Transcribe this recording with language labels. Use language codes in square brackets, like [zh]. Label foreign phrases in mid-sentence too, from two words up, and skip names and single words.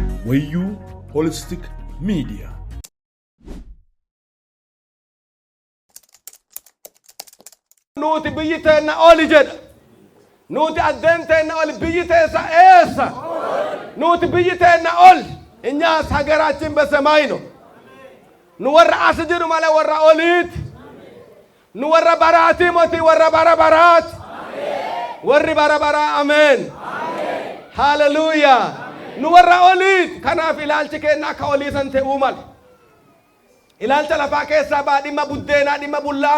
[om] Wayyuu Holistic Media. Nuti biyyi teenna oli jedha. Nuti addeen teenna oli biyyi teessa eessa? Nuti biyyi teenna oli. Inyaas [am] ሀገራችን በሰማይ ነው. [om] Nu warra as jiru malee warra oliiti. Nu warra baraati moti warra bara baraati. Warri bara bara ameen. Hallelujah. Nu warra oliiti. Kanaaf ilaalchi keenya akka olii san ta'uu mala. Ilaalcha lafaa keessaa baa dhimma buddeenaa dhimma bullaa.